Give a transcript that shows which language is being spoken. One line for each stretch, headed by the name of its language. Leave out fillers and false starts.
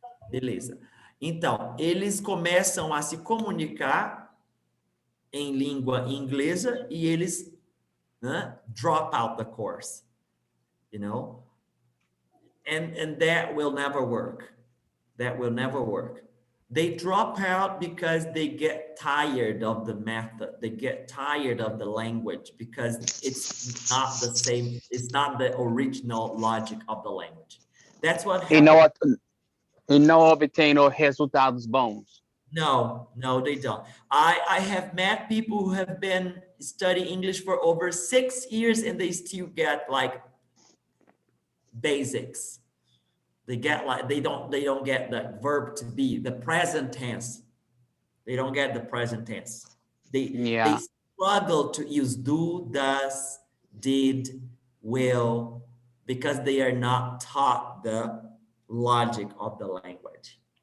Portuguese: Beleza. Então, eles começam a se comunicar em língua inglesa e eles
English: drop out the course, and that will never work. That will never work. They drop out because they get tired of the method. They get tired of the language because it's not the same. It's not the original logic of the language. That's what happens.
Portuguese: E não obtenho resultados bons.
English: No, they don't. I have met people who have been studying English for over 6 years and they still get like basics. They don't get the verb to be, the present tense. They don't get the present tense. They struggle to use do, does, did, will, because they are not taught the logic of the language.